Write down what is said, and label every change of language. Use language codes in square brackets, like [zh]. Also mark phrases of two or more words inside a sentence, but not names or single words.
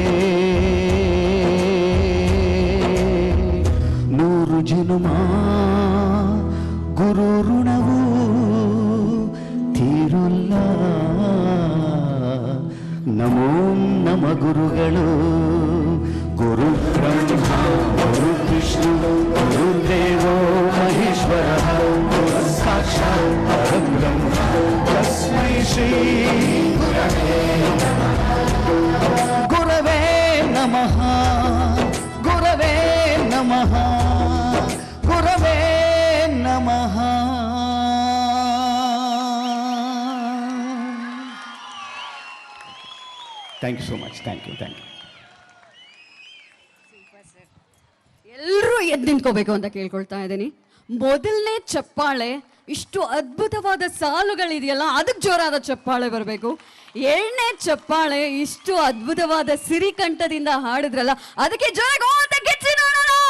[kn] ನೂರು ಜನುಮ ಗುರು ಋಣವು ತೀರಲ್ಲ ನಮೋ [sa] ನಮ ಗುರುಗಳು ಗುರು ಬ್ರಹ್ಮ ಗುರು ವಿಷ್ಣು ಗುರುದೇವೋ ಮಹೇಶ್ವರ ಗುರು ಸಾಕ್ಷಾತ್ ಪರಬ್ರಹ್ಮ ತಸ್ಮೈ ಶ್ರೀ ಗುರವೇ ನಮಃ ಗುರವೇ ನಮಃ ಗುರವೇ ನಮಃ. [en] Thank you so much. Thank you. [kn] ಎಲ್ಲರೂ ಎದ್ದು ನಿಂತ್ಕೋಬೇಕು ಅಂತ ಕೇಳ್ಕೊಳ್ತಾ ಇದ್ದೀನಿ. ಮೊದಲನೇ ಚಪ್ಪಾಳೆ ಇಷ್ಟು ಅದ್ಭುತವಾದ ಸಾಲುಗಳಿದೆಯಲ್ಲ ಅದಕ್ಕೆ ಜೋರಾದ ಚಪ್ಪಾಳೆ ಬರಬೇಕು. ಎರಡನೇ ಚಪ್ಪಾಳೆ ಇಷ್ಟು ಅದ್ಭುತವಾದ ಸಿರಿಕಂಠದಿಂದ ಹಾಡಿದ್ರಲ್ಲ ಅದಕ್ಕೆ ಜೋರಾಗಿ ಗೆಚ್ಚಿ ನೋಡೋಣ.